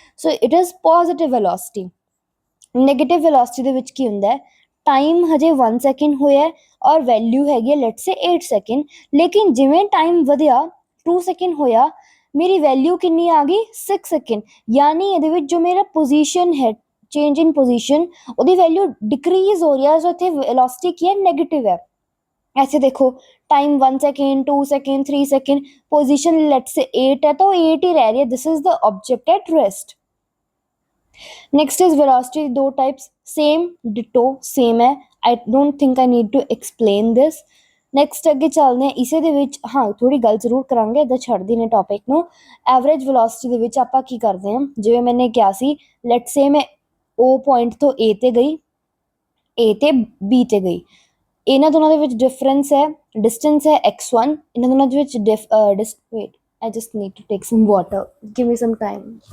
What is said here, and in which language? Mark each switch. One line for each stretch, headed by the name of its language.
English: So it is positive velocity.
Punjabi: Negative velocity ਦੇ ਵਿੱਚ ਕੀ ਹੁੰਦਾ ਹੈ, ਟਾਈਮ ਹਜੇ 1 ਸੈਕਿੰਡ ਹੋਇਆ ਔਰ ਵੈਲਿਊ ਹੈਗੀ ਹੈ ਲੈਟਸ ਸੇ 8 ਸੈਕਿੰਡ, ਲੇਕਿਨ ਜਿਵੇਂ ਟਾਈਮ ਵਧਿਆ 2 ਸੈਕਿੰਡ ਹੋਇਆ, ਮੇਰੀ ਵੈਲਿਊ ਕਿੰਨੀ ਆ ਗਈ 6 ਸੈਕਿੰਡ। ਯਾਨੀ ਇਹਦੇ ਵਿੱਚ ਜੋ ਮੇਰਾ ਪੋਜੀਸ਼ਨ ਹੈ, ਚੇਂਜ ਇਨ ਪੋਜੀਸ਼ਨ, ਉਹਦੀ ਵੈਲਿਊ ਡਿਕਰੀਜ਼ ਹੋ ਰਹੀ ਹੈ। ਸੋ ਇੱਥੇ ਵੈਲੋਸਿਟੀ ਕੀ ਹੈ, ਨੈਗੇਟਿਵ ਹੈ।
Hindi: ऐसे देखो time 1 second, 2 second, 3 second, position late से 8 है तो 8 ही रह रही है।
English: This is the object at rest. Next is velocity, दो types, same ditto same है। I don't think I need to explain this.
Punjabi: Next ਅੱਗੇ ਚੱਲਦੇ ਹਾਂ ਇਸੇ ਦੇ ਵਿੱਚ। ਹਾਂ, ਥੋੜੀ ਗੱਲ ਜ਼ਰੂਰ ਕਰਾਂਗੇ, ਇੱਦਾਂ ਛੱਡਦੀ ਨੇ ਟੌਪਿਕ ਨੂੰ। ਐਵਰੇਜ ਵੈਲੋਸਿਟੀ ਦੇ ਵਿੱਚ ਆਪਾਂ ਕੀ ਕਰਦੇ ਹਾਂ, ਜਿਵੇਂ ਮੈਨੇ ਕਿਹਾ ਸੀ, ਲੈਟ ਸੇ ਮੈਂ O ਪੁਆਇੰਟ ਤੋਂ A ਤੇ ਗਈ, A ਤੇ B ਤੇ ਗਈ, ਇਹਨਾਂ ਦੋਨਾਂ ਦੇ ਵਿੱਚ ਡਿਫਰੈਂਸ ਹੈ, ਡਿਸਟੈਂਸ ਹੈ x1, ਇਹਨਾਂ ਦੋਨਾਂ ਦੇ ਵਿੱਚ wait,
English: I just need to take some water, give me some time.